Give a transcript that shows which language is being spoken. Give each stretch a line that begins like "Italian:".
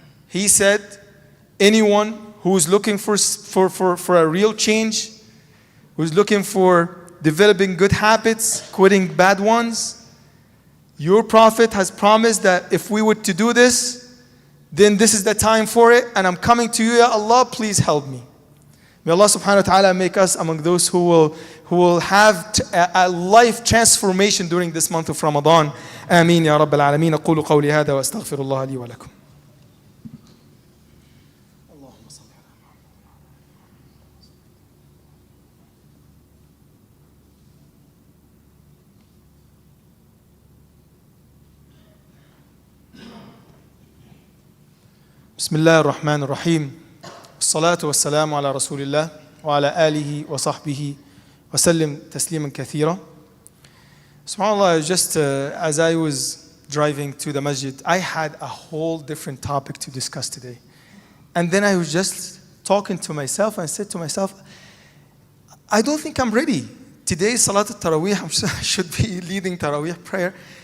English: He said, anyone who is looking for a real change, who is looking for developing good habits, quitting bad ones, your Prophet has promised that if we were to do this, then this is the time for it. And I'm coming to you, Ya Allah, please help me. May Allah subhanahu wa ta'ala make us among those who will have a life transformation during this month of Ramadan. Ameen ya Rabbil Alameen.
Arabic: أقول قولي هذا وأستغفر الله لي ولكم. بسم الله الرحمن الرحيم الصلاة والسلام على رسول الله وعلى آله وصحبه وسلم تسليما كثيرا.
English: SubhanAllah, just as I was driving to the masjid, I had a whole different topic to discuss today. And then I was just talking to myself and I said to myself, I don't think I'm ready. Today is Salat al-Taraweeh, I should be leading Taraweeh prayer.